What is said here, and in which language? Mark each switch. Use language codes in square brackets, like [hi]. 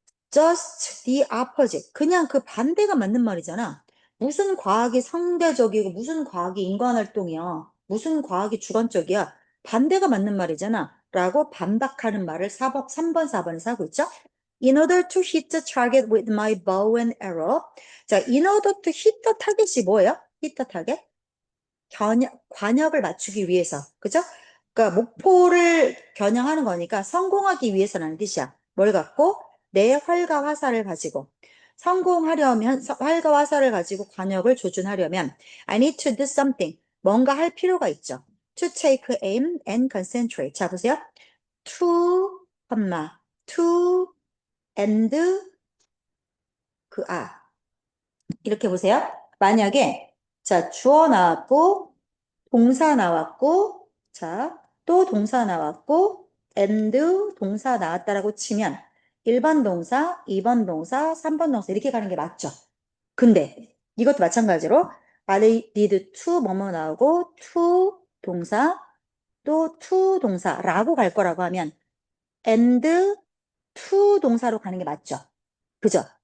[en] Just the opposite. [ko] 그냥 그 반대가 맞는 말이잖아. 무슨 과학이 상대적이고 무슨 과학이 인간활동이야. 무슨 과학이 주관적이야. 반대가 맞는 말이잖아. 라고 반박하는 말을 3번, 4번에서 하고 있죠. [en] In order to hit the target with my bow and arrow. 자, in order to hit the target이 [ko] 뭐예요? hit the target? 관역을 맞추기 위해서. 그죠? 그러니까 목표를 겨냥하는 거니까 성공하기 위해서라는 뜻이야. 뭘 갖고? 내 활과 화살을 가지고. 성공하려면, 활과 화살을 가지고 관역을 조준하려면 [en] I need to do something. [ko] 뭔가 할 필요가 있죠. [en] to take aim and concentrate. [ko] 자, 보세요. [en] to, to, and, [ko] 이렇게 보세요. 만약에, 자, 주어 나왔고, 동사 나왔고, 자, 또 동사 나왔고, and 동사 나왔다라고 치면 1번 동사, 2번 동사, 3번 동사 이렇게 가는 게 맞죠? 근데 이것도 마찬가지로 I need to 뭐뭐 나오고 to 동사, 또 to 동사라고 갈 거라고 하면 and to 동사로 가는 게 맞죠? 그죠?